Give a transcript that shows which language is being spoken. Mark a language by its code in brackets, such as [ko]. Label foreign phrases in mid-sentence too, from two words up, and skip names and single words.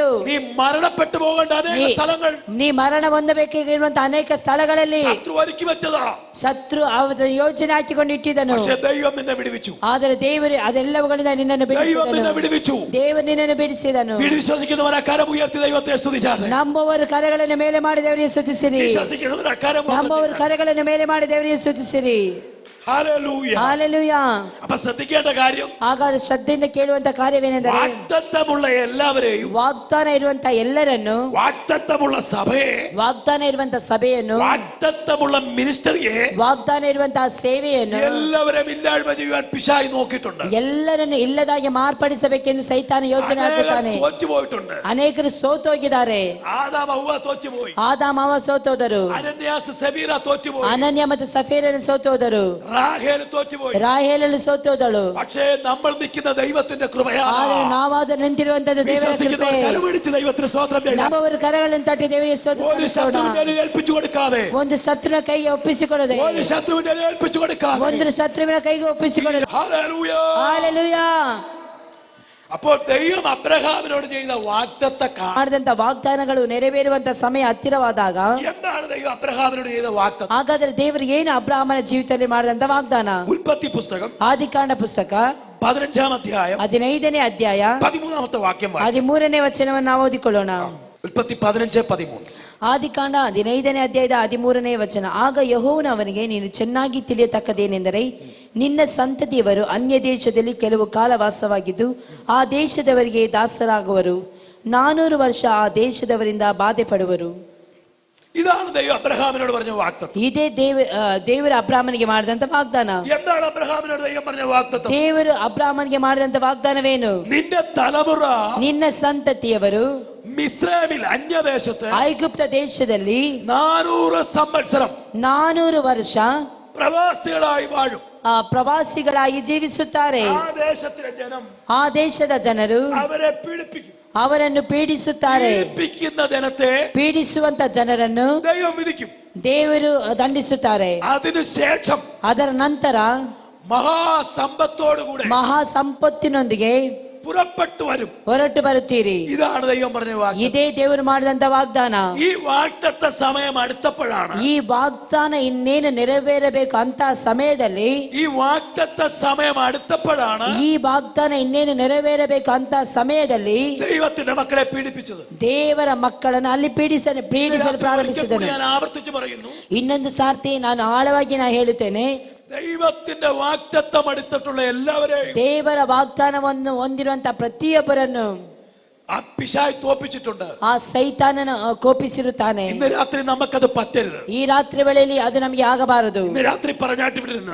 [ml] നീ മരണപ്പെട്ടു പോകേണ്ട അനേക സ്ഥലങ്ങൾ, [kn] ನೀ ಮರಣ ಹೊಂದಬೇಕಾಗಿರುವಂತಹ ಅನೇಕ ಸ್ಥಳಗಳಲ್ಲಿ [ml] ശത്രു ഒരുക്കി വെച്ചതാ. [kn] ಶತ್ರು ಅವರ ಯೋಜನೆ ಹಾಕಿಕೊಂಡು ಇಟ್ಟಿದ್ದನು. [ml] പക്ഷേ ദൈവം നിന്നെ വിടുവിച്ചു. [kn] ಆದರೆ ದೇವರು ಅದೆಲ್ಲವುಗಳಿಂದ ನಿನ್ನನ್ನು [ml] ദൈവം നിന്നെ [kn] ಬಿಡಿಸಿದನು. [ml] വിടുവിച്ചു. [kn] ದೇವರು ನಿನ್ನನ್ನು ಬಿಡಿಸಿದನು. [ml] വിശ്വസിക്കുന്നവരെ കരമുയർത്തി ദൈവത്തെ സ്തുതിച്ചാട്ടെ. [kn] ನಂಬುವವರು ಕರಗಳನ್ನು ಮೇಲೆ ಮಾಡಿ ದೇವರಿಗೆ ಸ್ತುತಿಸಿರಿ. [ml] വിശ്വസിക്കുന്നവരെ [kn] ನಂಬುವವರು ಕರಗಳನ್ನು ಮೇಲೆ ಮಾಡಿ ದೇವರಿಗೆ ಸ್ತುತಿಸಿರಿ. [ml] ഹല്ലേലൂയ. [kn] ಹಾಲೆಲೂಯ. [ml] അപ്പൊ ശ്രദ്ധിക്കേണ്ട കാര്യം, [kn] ಹಾಗಾದ್ರೆ ಶ್ರದ್ಧೆಯಿಂದ ಕೇಳುವಂತ ಕಾರ್ಯವೇನೆಂದರೆ, [ml] വാഗ്ദത്തമുള്ള എല്ലാവരെയും, [kn] ವಾಗ್ದಾನ ಇರುವಂತ ಎಲ್ಲರನ್ನು, [ml] വാഗ്ദത്തമുള്ള സഭയെ, [kn] ವಾಗ್ದಾನ ಇರುವಂತ ಸಭೆಯನ್ನು, [ml] വാഗ്ദത്തമുള്ള മിനിസ്റ്ററിയെ, [kn] ವಾಗ್ದಾನ ಇರುವಂತಹ ಸೇವೆಯನ್ನು [ml] എല്ലാവരെയും ഇല്ലായ്മ ചെയ്യുവാൻ പിശാച് നോക്കിയിട്ടുണ്ട്. [kn] ಎಲ್ಲರನ್ನು ಇಲ್ಲದಾಗಿ ಮಾರ್ಪಡಿಸಬೇಕೆಂದು ಸೈತಾನ ಯೋಜನೆ ಹಾಕುತ್ತಾನೆ. [ml] തോറ്റുപോയിട്ടുണ്ട്. [kn] ಅನೇಕರು ಸೋತೋಗಿದ್ದಾರೆ. [ml] ആദാം ഹവ്വ തോറ്റുപോയി. [kn] ಆದಾಮ ಹವ್ವ ಸೋತೋದರು. [ml] അനന്യാസ് സഫീറ തോറ്റുപോയി. [kn] ಅನನ್ಯ ಮತ್ತು ಸಫೀರನು ಸೋತೋದರು. [ml] റാഹേൽ തോറ്റുപോയി. [kn] ರಾಹೇಲಳು ಸೋತೋದಳು. [ml] പക്ഷേ നമ്മൾ നിൽക്കുന്ന ദൈവത്തിന്റെ കൃപയാണ്. [kn] ಆದರೆ ನಾವಾದ ನಿಂತಿರುವಂತದ್ದು ದೇವರ ಕೃಪೆ. [ml] വിശ്വസിക്കുന്നവർ കരമടിച്ച് ദൈവത്തിന് സ്തോത്രം ചെയ്യാം. [kn] ನಂಬುವವರು ಕರಗಳನ್ನು ತಟ್ಟಿ ದೇವರಿಗೆ ಸ್ತೋತ್ರ [ml] ഒരു ശത്രുവിന്റെ മേൽ ഏൽപ്പിച്ചു കൊടുക്കാതെ, [kn] ಒಂದು ಶತ್ರುವಿನ ಕೈಗೆ ಒಪ್ಪಿಸಿಕೊಡದೆ, [ml] ഒരു ശത്രുവിന്റെ മേൽ ഏൽപ്പിച്ചു കൊടുക്കാതെ. [kn] ಒಂದು ಶತ್ರುವಿನ ಕೈಗೆ ಒಪ್ಪಿಸಿಕೊಡದೆ. [ml] ഹല്ലേലൂയ. [kn] ಹಾಲೆಲೂಯಾ. [ml] അപ്പോൾ ദൈവം അബ്രഹാമിനോട് ചെയ്ത വാഗ്ദത്ത [kn] ಮಾಡಿದಂತ ವಾಗ್ದಾನಗಳು ನೆರವೇರುವಂತ ಸಮಯ ಹತ್ತಿರವಾದಾಗ [ml] എന്താണ് ദൈവം അബ്രഹാമിനോട് ചെയ്ത വാഗ്ദത്തം? [kn] ಹಾಗಾದ್ರೆ ದೇವರು ಏನು ಅಬ್ರಹಾಮನ ಜೀವಿತದಲ್ಲಿ ಮಾಡಿದಂತ ವಾಗ್ದಾನ? [ml] ഉൽപ്പത്തി പുസ്തകം [kn] ಆದಿಕಾಂಡ ಪುಸ್ತಕ [ml] 15-ാം അധ്യായം [kn] 15ನೇ ಅಧ್ಯಾಯ [ml] 13-ാമത്തെ വാക്യം. [kn] 13ನೇ ವಚನವನ್ನು ನಾವು ಓದಿಕೊಳ್ಳೋಣ. [ml] ഉൽപ്പത്തി 15:13. [kn] ಆದಿಕಾಂಡ 15ನೇ ಅಧ್ಯಾಯದ 13ನೇ ವಚನ. ಆಗ ಯೆಹೋವನು ಅವನಿಗೆ, ನೀನು ಚೆನ್ನಾಗಿ ತಿಳಿಯತಕ್ಕದೇನೆಂದರೆ ನಿನ್ನ ಸಂತತಿಯವರು ಅನ್ಯ ದೇಶದಲ್ಲಿ ಕೆಲವು ಕಾಲ ವಾಸವಾಗಿದ್ದು ಆ ದೇಶದವರಿಗೆ ದಾಸರಾಗುವರು. 400 ವರ್ಷ ಆ ದೇಶದವರಿಂದ ಬಾಧೆ ಪಡುವರು. [ml] ഇതാണ് ദൈവം അബ്രഹാമിനോട് പറഞ്ഞ വാഗ്ദത്തം. [kn] ಇದೇ ದೇವರು ಅಬ್ರಾಹ್ಮನಿಗೆ ಮಾಡಿದಂತ ವಾಗ್ದಾನ. [ml] എന്താണ് അബ്രഹാമിനോട് ദൈവം പറഞ്ഞ വാഗ്ദത്തം? [kn] ದೇವರು ಅಬ್ರಾಹ್ಮನಿಗೆ ಮಾಡಿದಂತ ವಾಗ್ದಾನವೇನು? [ml] നിന്റെ തലമുറ, [kn] ನಿನ್ನ ಸಂತತಿಯವರು [ml] മിസ്രൈമിൽ അന്യദേശത്ത് [kn] ಐಗುಪ್ತ ದೇಶದಲ್ಲಿ [ml] 400 സംവത്സരം [kn] 400 ವರ್ಷ [ml] പ്രവാസികളായി വാഴും. [kn] ಪ್ರವಾಸಿಗಳಾಗಿ ಜೀವಿಸುತ್ತಾರೆ. [ml] ആ ദേശത്തിലെ ജനം, [kn] ಆ ದೇಶದ ಜನರು [ml] അവരെ പീഡിപ്പിക്കും. [kn] ಅವರನ್ನು ಪೀಡಿಸುತ್ತಾರೆ. [ml] പീഡിപ്പിക്കുന്ന ജനത്തെ [kn] ಪೀಡಿಸುವಂತ ಜನರನ್ನು [ml] ദൈവം വിധിക്കും. [kn] ದೇವರು ದಂಡಿಸುತ್ತಾರೆ. [ml] അതിനുശേഷം [kn] ಅದರ ನಂತರ [ml] മഹാസമ്പത്തോടുകൂടെ [kn] ಮಹಾ ಸಂಪತ್ತಿನೊಂದಿಗೆ [ml] പുറപ്പെട്ടു വരും. [kn] ಹೊರಟು ಬರುತ್ತೀರಿ. [ml] ഇതാണ് ദൈവം പറഞ്ഞ വാഗ്ദത്തം. [kn] ಇದೇ ದೇವರು ಮಾಡಿದಂತ ವಾಗ್ದಾನ. [ml] ഈ വാഗ്ദത്ത സമയം അടുത്തപ്പോഴാണ്, [kn] ಈ ವಾಗ್ದಾನ ಇನ್ನೇನು ನೆರವೇರಬೇಕು ಅಂತ ಸಮಯದಲ್ಲಿ, [ml] ഈ വാഗ്ദത്ത സമയം അടുത്തപ്പോഴാണ് [kn] ಈ ವಾಗ್ದಾನ ಇನ್ನೇನು ನೆರವೇರಬೇಕು ಅಂತ ಸಮಯದಲ್ಲಿ [ml] ദൈവത്തിന്റെ മക്കളെ പീഡിപ്പിച്ചത്. [kn] ದೇವರ ಮಕ್ಕಳನ್ನು ಅಲ್ಲಿ ಪೀಡಿಸಲು ಪ್ರಾರಂಭಿಸಿದನು. [ml] ഞാൻ ആവർത്തിച്ചു പറയുന്നു, [kn] ಇನ್ನೊಂದು ಸಾರ್ತಿ ನಾನು ಆಳವಾಗಿ ಹೇಳುತ್ತೇನೆ, [ml] ദൈവത്തിന്റെ വാഗ്ദത്തം എടുത്തിട്ടുള്ള എല്ലാവരെയും [kn] ದೇವರ ವಾಗ್ದಾನವನ್ನು ಹೊಂದಿರುವಂತ ಪ್ರತಿಯೊಬ್ಬರನ್ನು [ml] ആ പിശാച് തോൽപ്പിച്ചിട്ടുണ്ട്. [kn] ಆ ಸೈತಾನನ ಕೋಪಿಸಿರುತ್ತಾನೆ. [ml] ഇന്ന് രാത്രി നമുക്കത് പറ്റരുത്. [kn] ಈ ರಾತ್ರಿ ವೇಳೆಯಲ್ಲಿ ಅದು ನಮಗೆ ಆಗಬಾರದು. [ml] ഇന്ന് രാത്രി പറഞ്ഞാട്ടി വിടുന്ന,